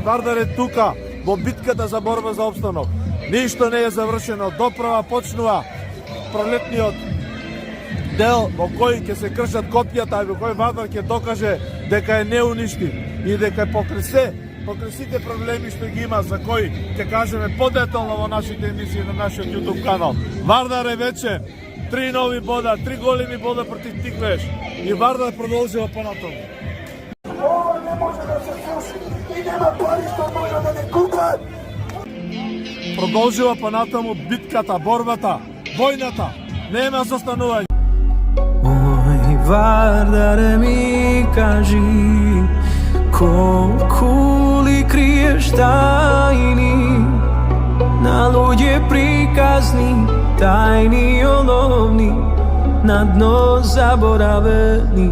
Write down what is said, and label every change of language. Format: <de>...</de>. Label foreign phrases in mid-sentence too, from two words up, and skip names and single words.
<mk>Вардар е тука во битката за борба за опстанок. Ништо не е завршено, доправа почнува пролетниот дел во кој ќе се кршат копјата и во кој Вардар ќе докаже дека е неуништив и дека е покрај сите проблеми што ги има, за кои ќе кажеме подетално во нашите емисии на нашиот YouTube канал. Вардар е вече 3 нови бода, 3 големи бода против Тиквеш и Вардар продолжува понатаму. Ово не може да се слуши и нема пари што може да не купа. Продолжува понатаму битката, борбата, војната, нема застанување. Ој, Вардаре ми кажи, колико ли криеш тајни, на луѓе приказни, тајни оловни, на дно заборавени.</mk>